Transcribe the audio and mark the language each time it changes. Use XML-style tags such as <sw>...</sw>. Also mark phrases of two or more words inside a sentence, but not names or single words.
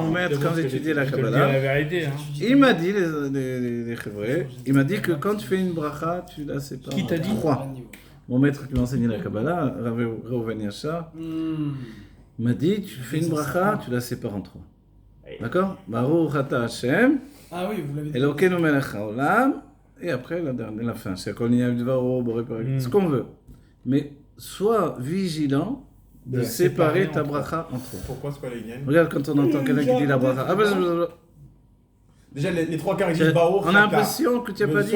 <fr>mon maître quand j'étudiais la Je te le dis Kabbalah. la vérité. Hein. Il m'a dit, les Hébreux, il m'a dit que quand tu fais une bracha, tu la sépares. Qui t'a dit? 3. Mon maître qui m'a enseigné la Kabbalah, Rav Reuven Yachar, m'a dit, tu fais une bracha, tu la sépares en 3. D'accord?</fr> <he>ברוך אתה השם,</he> <fr>Ah oui, vous l'avez dit.</fr> <he>אלוקינו מלך העולם,</he> <fr>et après la fin.</fr> <he>שהכל נהיה בדברו, בורא פרי,</he> <fr>ce qu'on veut. Mais sois vigilant de De séparer séparer ta en bracha en 3. Pourquoi c'est pas les gains? Regarde quand on entend quelqu'un qui dit la bracha. Ah ben, Déjà, les trois quarts, ils disent Baruch on a l'impression que tu n'as pas dit</fr>